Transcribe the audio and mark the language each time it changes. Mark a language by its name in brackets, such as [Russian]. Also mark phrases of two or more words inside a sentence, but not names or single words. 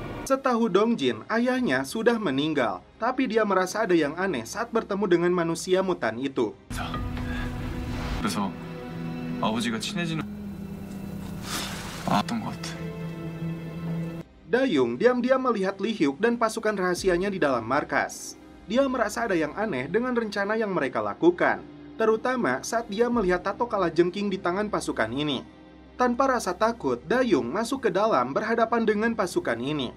[Indonesian] Setahu Dongjin, ayahnya sudah meninggal, tapi dia merasa ada yang aneh saat bertemu dengan manusia mutan itu. [Korean] 그래서 아버지가 친해지는 것 같아. [Indonesian] Dayung diam-diam melihat Lee Hyuk dan pasukan rahasianya di dalam markas. Dia merasa ada yang aneh dengan rencana yang mereka lakukan, terutama saat dia melihat tato kalajengking di tangan pasukan ini. Tanpa rasa takut, Dayung masuk ke dalam berhadapan dengan pasukan ini.